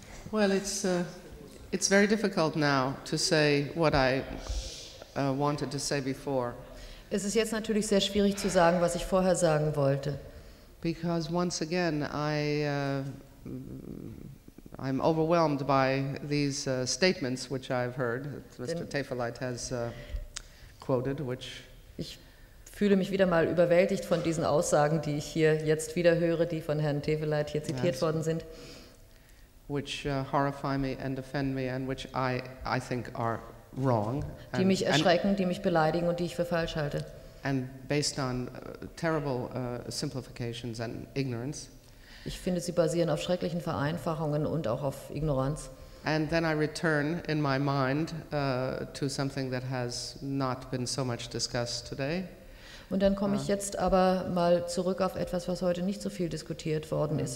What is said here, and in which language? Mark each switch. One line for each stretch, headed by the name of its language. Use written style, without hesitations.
English: Well, it's very difficult now to say what I wanted to say before.
German: Es ist jetzt natürlich sehr schwierig zu sagen, was ich vorher sagen wollte.
English: Because once again I'm overwhelmed by these statements which I've heard that Mr. Tafelite has quoted, which
German: ich fühle mich wieder mal überwältigt von diesen Aussagen, die ich hier jetzt wieder höre, die von Herrn Tafelite hier zitiert worden sind.
English: Which horrify me and offend me, and which I think are wrong.
German: Die mich erschrecken, die mich beleidigen und die ich für falsch halte.
English: And based on terrible simplifications and ignorance.
German: Ich finde, sie basieren auf schrecklichen Vereinfachungen und auch auf Ignoranz.
English: And then I return in my mind to something that has not been so much discussed today.
German: Und dann komme ich jetzt aber mal zurück auf etwas, was heute nicht so viel diskutiert worden ist.